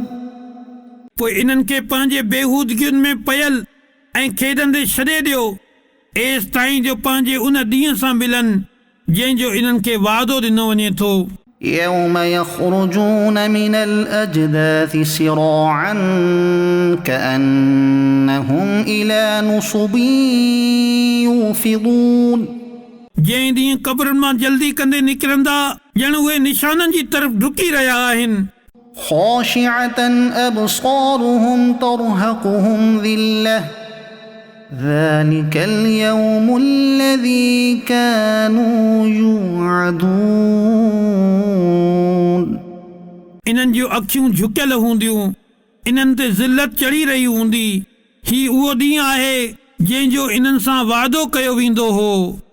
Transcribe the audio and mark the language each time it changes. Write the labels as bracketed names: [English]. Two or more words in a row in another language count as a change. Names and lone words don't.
[Sindhi] पोइ इन्हनि खे पंहिंजे बेहूदगियुनि में पयल ऐं खेॾंदे छॾे ॾियो एसि ताईं जो पंहिंजे उन ॾींहं सां मिलनि जंहिंजो इन्हनि खे वादो ॾिनो वञे थो [Arabic] يوم يخرجون من الأجداث سراعا كأنهم إلى نصب يوفضون [Sindhi] जंहिं ॾींहुं क़ब्रनि मां जल्दी कंदे निकिरंदा ॼण उहे निशाननि जी तरफ़ डुकी रहिया आहिनि [Arabic] خاشعة أبصارهم ترهقهم ذلة ذلك اليوم الذي كانوا يوعدون [Sindhi] इन्हनि जूं अखियूं झुकियल हूंदियूं इन्हनि ते ज़िलत चढ़ी रही हूंदी ही उहो ॾींहुं आहे जंहिंजो इन्हनि सां वादो कयो वेंदो हो